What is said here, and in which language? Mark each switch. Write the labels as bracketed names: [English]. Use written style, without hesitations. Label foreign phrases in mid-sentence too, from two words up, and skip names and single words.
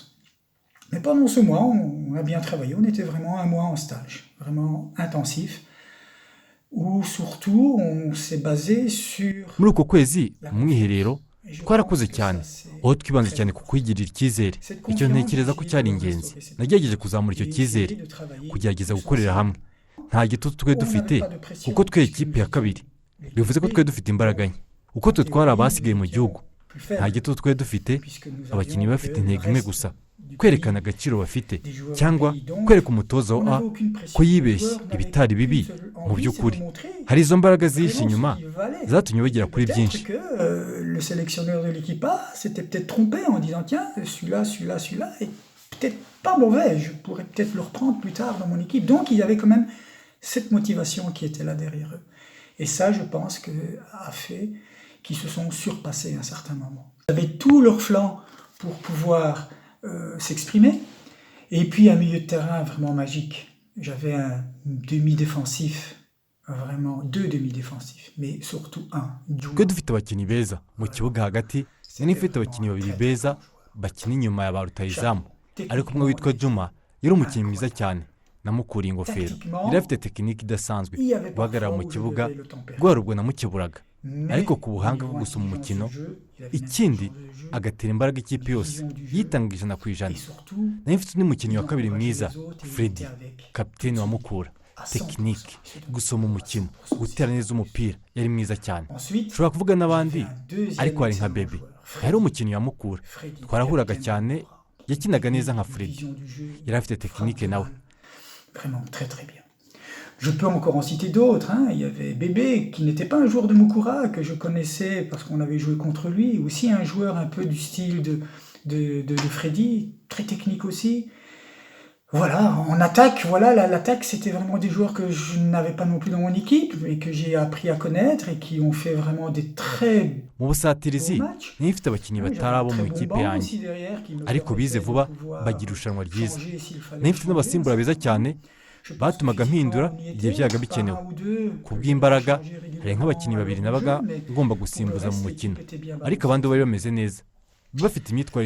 [French] Mais pendant ce mois, on a bien travaillé. On était vraiment un mois en stage, vraiment intensif, où surtout on s'est basé sur... [Kinyarwanda] Muri uko kwezi mwiherero twarakoze cyane, aho twibanze cyane ku kwigirira icyizere. Icyo ntekereza ko cyari ingenzi. Nagerageje kuzamura icyo cyizere, kugerageza gukorera hamwe. Nta gitutu twe dufite, kuko twe ikipe ya kabiri. Bivuze ko twe dufite imbaraga nke. Uko twe twari abasigaye mu gihugu, nta gitutu twe dufite, abakinnyi bafite intego imwe gusa, kwerekana agaciro bafite, cyangwa kwereka umutoza wa A ko yibeshye ibitari bibi mu by'ukuri. Hari izo mbaraga zihishe inyuma zatumye bagera kuri byinshi. [French] Le sélectionneur de l'équipe A s'était peut-être trompé en disant tiens, celui-là est peut-être pas mauvais, je pourrais peut-être le reprendre plus tard dans mon équipe. Donc il y avait quand même cette motivation qui était là derrière eux. Et ça, je pense que a fait qu'ils se sont surpassés à un certain moment. Ils avaient tout leur flanc pour pouvoir s'exprimer. Et puis un milieu de terrain vraiment magique. J'avais un demi-défensif, vraiment 2 demi-défensifs, mais surtout un. [Kinyarwanda] Twe dufite abakinnyi beza mu kibuga hagati, nari mfite abakinnyi 2 beza bakina inyuma ya ba rutahizamu, ariko umwe witwa Juma yari umukinnyi mwiza cyane, namukuriye ingofero. Yari afite tekiniki idasanzwe, guhagarara mu kibuga rwari ubwo namukeburaga, ariko ku buhanga bwo gusoma umukino, ikindi agatera imbaraga ikipe yose, yitanga 100%. Nari mfite undi mukinnyi wa kabiri mwiza, Freddy, kapiteni wa Mukura. tekinike gusoma umukino gutera neza umupira yari mwiza cyane [French] Ensuite, [Kinyarwanda] ushobora kuvuga n'abandi [French] un deuxième [Kinyarwanda] ariko hari nka [French] excellent bebe joueur, [Kinyarwanda] yari umukinnyi wa mukura Freddy, twarahuraga [French] qui avait [Kinyarwanda] cyane [French] bien [Kinyarwanda] yakinaga neza nka [French] une Freddy vision du jeu, [Kinyarwanda] yari afite tekinike nawe [French] vraiment très très bien. Je peux encore en citer d'autres. Hein. Il y avait Bébé, qui n'était pas un joueur de Mukura, que je connaissais parce qu'on avait joué contre lui. Aussi un joueur un peu du style de Freddy, très technique aussi. Voilà, en attaque, voilà, l'attaque, c'était vraiment des joueurs que je n'avais pas non plus dans mon équipe et que j'ai appris à connaître et qui ont fait vraiment des très [Kinyarwanda] mu [French] bons [Kinyarwanda] busatirizi [French] matchs. [Kinyarwanda] niyo ifite abakinnyi [French] Hein, [Kinyarwanda] batari [French] j'avais un [Kinyarwanda] abo mu [French] très bon [Kinyarwanda] ikipe [French] banc [Kinyarwanda] yanjye [French] aussi derrière qui me [Kinyarwanda] ariko bize [French] permettait de [Kinyarwanda] vuba [French] pouvoir [Kinyarwanda] bagira irushanwa ryiza [French] changer s'il fallait [Kinyarwanda] niyo mfite [French] changer. [Kinyarwanda] n'abasimbura beza cyane [French] Je pense [Kinyarwanda] batumaga [French] que [Kinyarwanda] mpindura [French] physiquement, on y [Kinyarwanda] igihe [French] était, [Kinyarwanda] byabaga [French] par [Kinyarwanda] bikenewe [French] un ou deux, [Kinyarwanda] ku [French] que [Kinyarwanda] bw'imbaraga [French] je changeais [Kinyarwanda] hari nk'abakinnyi [French] régulièrement [Kinyarwanda] babiri [French] à l'heure du [Kinyarwanda] nabaga [French] jeu, mais [Kinyarwanda] ngomba [French] pour le [Kinyarwanda] gusimbuza mu [French] reste, [Kinyarwanda] mukino [French] l'équipe était bien [Kinyarwanda] ariko [French] balancée. [Kinyarwanda] abandi bo bari bameze neza bafite imyitwarire